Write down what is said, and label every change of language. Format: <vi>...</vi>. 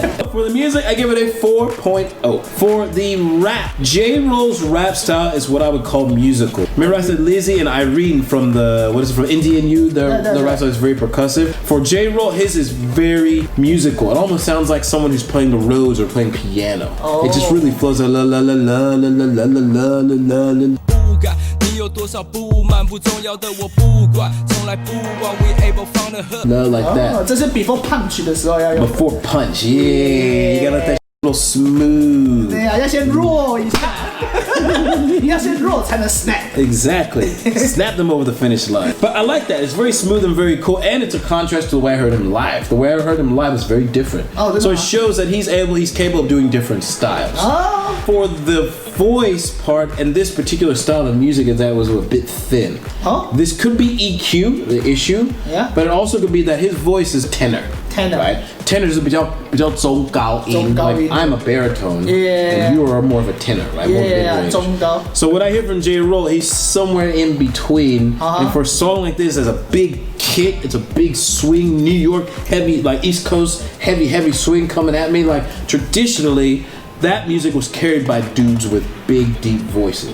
<en>For the music, I give it a 4.0. For the rap, JAYRoll's rap style is what I would call musical. Remember I said Lizzie and Irene from from Indian U? The rap style is very percussive. For JAYRoll, his is very musical. It almost sounds like someone who's playing the Rhodes or playing piano. It just really flows like la la la la la la la la la la la.</en> <zh>你有多少不满不重要的我不管，从来不忘</zh> <en>we able from the hood. Love like that.</en> <zh>这是</zh> <en>before punch</en> <zh>的时候要用。</zh> <en>Before punch, yeah. You gotta let that a little smooth.</en> <zh>对啊，要先 roll 一下，你要先 roll 才能 snap.</zh> <en>Exactly. Snap them over the finish line. But I like that. It's very smooth and very cool, and it's a contrast to the way I heard him live. The way I heard him live is very different. So it shows that he's capable of doing different styles. For the voice part and this particular style of music is that it was a bit thin. This could be EQ, the issue, but it also could be that his voice is tenor. Right? Tenor is</en> <zh>比较中高音.</zh> <en>Like I'm a baritone, and you are more of a tenor, right? More mid-range.</en> <zh>中高.</zh> <en>So what I hear from JAYRoll, he's somewhere in between. And for a song like this, there's a big kick, it's a big swing, New York heavy, like East Coast heavy swing coming at me. Like traditionally, that music was carried by dudes with big, deep voices.</en>